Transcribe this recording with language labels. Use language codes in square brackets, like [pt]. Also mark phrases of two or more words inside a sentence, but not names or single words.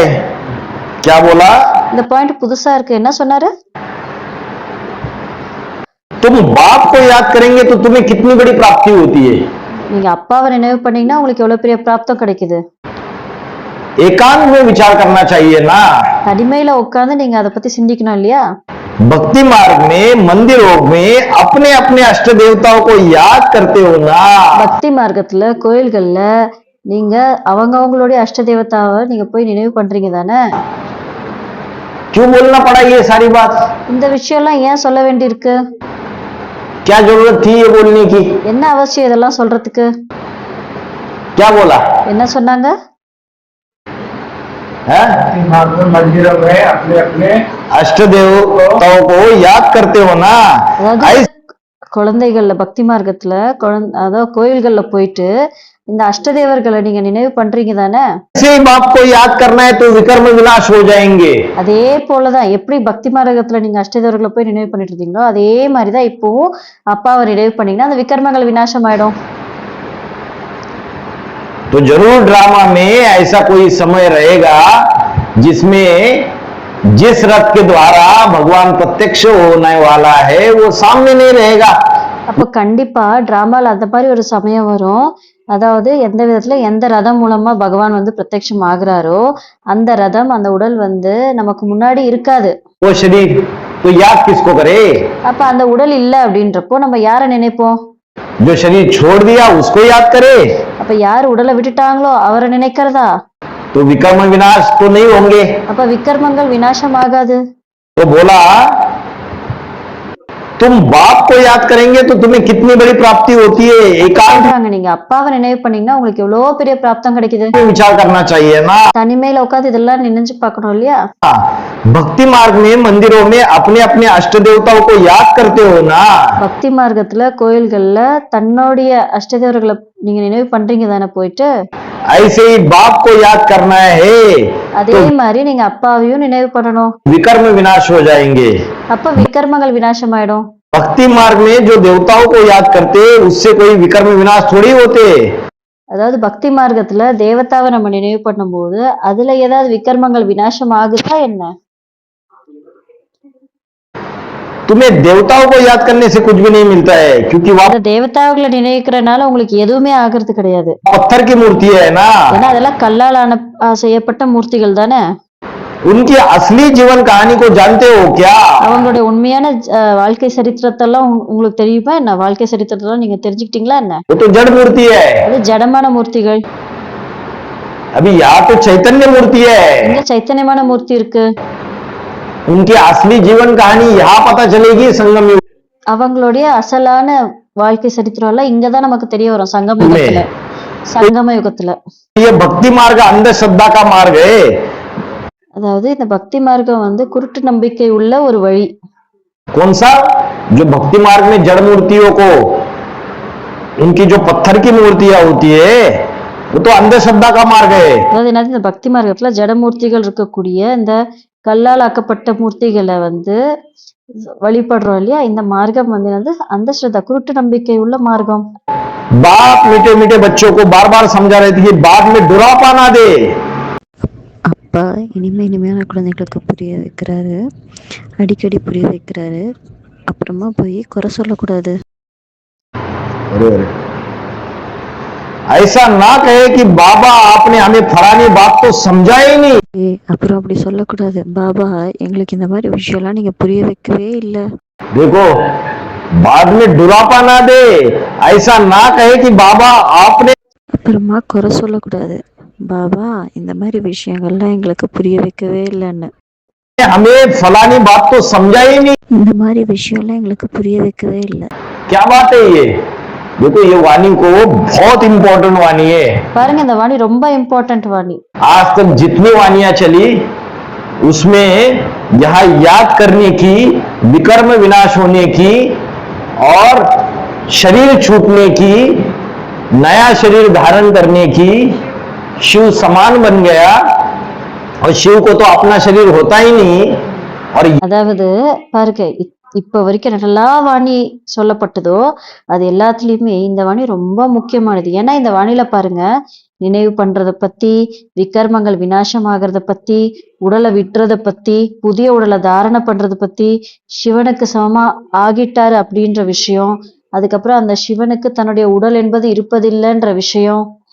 [hi] क्या बोला? [ta] இந்த பாயிண்ட் புதுசா இருக்கு. என்ன சொன்னாரு? [hi] तुम बाप को याद करेंगे तो तुम्हें कितनी बड़ी प्राप्ति होती है। [ta] நீங்க அப்பாவை நினைவு பண்ணீங்கன்னா உங்களுக்கு எவ்வளவு பெரிய பிராப்தம் கிடைக்குது. [hi] एकांत में विचार करना चाहिए ना। [ta] தனிமையில உட்கார்ந்து நீங்க அதை பத்தி சிந்திக்கணும் இல்லையா? [hi] भक्ति मार्ग में मंदिरों में अपने अपने अष्ट देवताओं को याद करते हो ना। [ta] பக்தி மார்க்கத்துல கோயில்கள்ல நீங்க அவங்களுடைய அஷ்ட தேவதாவை நீங்க போய் நினைவு பண்றீங்க தானே? [hi] क्यों बोलना पड़ा ये सारी बात? [ta] இந்த விஷயம்லாம் ஏன் சொல்ல வேண்டியிருக்கு? [hi] क्या जरूरत थी ये बोलने की? [ta] என்ன அவசியம் இதெல்லாம் சொல்றதுக்கு? [hi] क्या बोला [ta] என்ன சொன்னாங்க? [hi] है? मंदिरों में अपने अपने अष्ट देवताओं को याद करते हो ना। [ta] அதாவது குழந்தைகள்ல பக்தி மார்க்கத்துல அதாவது கோயில்கள்ல போயிட்டு இந்த அஷ்டதேவர்களை நீங்க நினைவு பண்றீங்க தானே? [hi] ऐसे ही बाप को याद करना है तो विकर्म विनाश हो जाएंगे। [ta] அதே போலதான் எப்படி பக்தி மார்க்கத்துல நீங்க அஷ்டதேவர்களை போய் நினைவு பண்ணிட்டு இருந்தீங்களோ அதே மாதிரிதான் இப்பவும் அப்பாவை நினைவு பண்ணீங்கன்னா அந்த விக்ரமங்கள் விநாசம் ஆயிடும். [hi] तो जरूर ड्रामा में ऐसा कोई समय रहेगा जिसमें जिस रथ के द्वारा भगवान प्रत्यक्ष होने वाला है वो सामने नहीं रहेगा। [ta] அப்ப கண்டிப்பா டிராமால அந்த மாதிரி ஒரு சமயம் வரும். அதாவது எந்த விதத்துல எந்த ரதம் மூலமா பகவான் வந்து பிரத்யட்சம் ஆகுறாரோ அந்த ரதம் அந்த உடல் வந்து நமக்கு முன்னாடி இருக்காது. [hi] वो शरीर तो याद किसको करे? [ta] அப்ப அந்த உடல் இல்ல அப்படின்றப்போ நம்ம யார நினைப்போம்? [hi] जो शरीर छोड़ दिया उसको याद करे। [ta] அப்ப யார் உடலை விட்டுட்டாங்களோ அவரை நினைக்கிறதா? [hi] तो विकर्म विनाश तो नहीं होंगे। [ta] அப்ப விக்ரமங்கள் விநாசம் ஆகாது. [hi] तो बोला तुम बाप को याद करेंगे तो तुम्हें कितनी बड़ी प्राप्ति होती है। एकांत [ta] சொல்றாங்க நீங்க அப்பாவை நினைவு பண்ணீங்கன்னா உங்களுக்கு எவ்வளவு பெரிய பிராப்தம் கிடைக்குது. [hi] में विचार करना चाहिए ना। [ta] தனிமையில உட்காந்து இதெல்லாம் நினைச்சு பார்க்கணும் இல்லையா? [hi] भक्ति मार्ग में मंदिरों में अपने अपने अष्ट देवताओं को याद करते हो ना। [ta] பக்தி மார்க்கத்துல கோயில்கள்ல தன்னுடைய அஷ்டதேவர்களை நீங்க நினைவு பண்றீங்க தானே போயிட்டு? [hi] ऐसे ही बाप को याद करना है [ta] அதே மாதிரி நீங்க அப்பாவையும் நினைவு பண்ணணும். [hi] विकर्म विनाश हो जाएंगे। [ta] அப்ப விக்ரமங்கள் விநாசம் ஆயிடும். [hi] भक्ति मार्ग में जो देवताओं को याद करते उससे कोई विकर्म विनाश थोड़ी होते। [ta] அதாவது பக்தி மார்க்கத்துல தேவதாவை நம்ம நினைவு பண்ணும்போது அதுல ஏதாவது விக்ரமங்கள் விநாசம் ஆகுதா என்ன? [hi] तुम्हें देवताओं को याद करने से कुछ भी नहीं मिलता है क्योंकि वह [ta] அந்த தேவதாவுகளை நினைக்கிறனால உங்களுக்கு எதுவுமே ஆகிறது கிடையாது. [hi] पत्थर की मूर्ति है ना। [ta] ஏன்னா அதெல்லாம் கல்லால் செய்யப்பட்ட மூர்த்திகள் தானே. [hi] उनकी असली जीवन कहानी को जानते हो क्या? [ta] அவங்களுடைய உண்மையான வாழ்க்கை சரித்திரத்தெல்லாம் உங்களுக்கு தெரியுமா என்ன? வாழ்க்கை சரித்திரத்தெல்லாம் நீங்க தெரிஞ்சுக்கிட்டீங்களா என்ன? [hi] वो तो जड़ मूर्ति है। [ta] அது ஜடமான மூர்த்திகள். [hi] अभी यहाँ तो चैतन्य मूर्ति है। [ta] இங்க சைத்தன்யமான மூர்த்தி இருக்கு. [hi] उनकी असली जीवन कहानी यहाँ पता चलेगी संगम युग [ta] அவங்களுடைய அசலான வாழ்க்கை சரித்திரம் எல்லாம் இங்கதான் நமக்கு தெரிய வரும் சங்கம யுகத்துல. சங்கம யுகத்துல [hi] ये भक्ति मार्ग अंधश्रद्धा का मार्ग है। [ta] அதாவது இந்த பக்தி மார்க்கம் வந்து குருட்டு நம்பிக்கை உள்ள ஒரு வழி. [hi] कौन सा? जो भक्ति मार्ग में जड़ मूर्तियों को उनकी जो पत्थर की मूर्तियां होती है वो तो अंधश्रद्धा का मार्ग है। [ta] அதாவது என்னது இந்த பக்தி மார்க்கத்துல ஜடமூர்த்திகள் இருக்கக்கூடிய இந்த கல்லால் ஆக்கப்பட்ட மூர்த்திகளை வந்து வழிபடுறோம் இல்லையா? இந்த மார்க்கம் வந்து என்னது? अंधश्रद्धा குருட்டு நம்பிக்கை உள்ள மார்க்கம். [hi] बाप मीठे मीठे बच्चों को बार बार समझा रहे थे कि बाद में डुरापा ना दे। [ta] அப்பா இனிமையான குழந்தைகளுக்கு புரிய வைக்கிறாரு, அடிக்கடி புரிய வைக்கிறாரு. அப்புறமா போய் குறை சொல்லக்கூடாது. [hi] ऐसा ना कहे कि बाबा आपने हमें फलानी बात तो समझा ही नहीं। [ta] அப்புறம் அப்படி சொல்லக்கூடாது, பாபா எங்களுக்கு இந்த மாதிரி விஷயம்லாம் நீங்க புரிய வைக்கவே இல்லை. [hi] देखो बाद में डुरापा ना दे। ऐसा ना कहे कि बाबा आपने [ta] அப்புறமா குறை சொல்லக்கூடாது, பாபா இந்த மாதிரி விஷயங்கள்லாம் எங்களுக்கு புரிய வைக்கவே இல்லைன்னு. [hi] हमें फलानी बात तो समझा ही नहीं। [ta] இந்த மாதிரி விஷயம்லாம் எங்களுக்கு புரிய வைக்கவே இல்லை. [hi] क्या बात है ये? देखो ये वाणी को बहुत इंपॉर्टेंट वाणी है। [ta] பாருங்க இந்த வாணி ரொம்ப இம்பார்ட்டன்ட் வாணி. [hi] आज तक जितनी वाणियां चली उसमें यहाँ याद करने की, विकर्म विनाश होने की और शरीर छूटने की, नया शरीर धारण करने की, शिव समान बन गया और शिव को तो अपना शरीर होता ही नहीं। और [ta] அதாவது பாருங்க இப்ப வரைக்கும் நல்லா வாணி சொல்லப்பட்டதோ அது எல்லாத்துலயுமே இந்த வாணி ரொம்ப முக்கியமானது. ஏன்னா இந்த வாணியில பாருங்க நினைவு பண்றத பத்தி, விகர்மங்கள் விநாசம் ஆகிறத பத்தி, உடலை விட்டுறத பத்தி, புதிய உடலை தாரணை பண்றத பத்தி, சிவனுக்கு சமமா ஆகிட்டாரு அப்படின்ற விஷயம், அதுக்கப்புறம் அந்த சிவனுக்கு தன்னுடைய உடல் என்பது இருப்பதில்லைன்ற விஷயம்,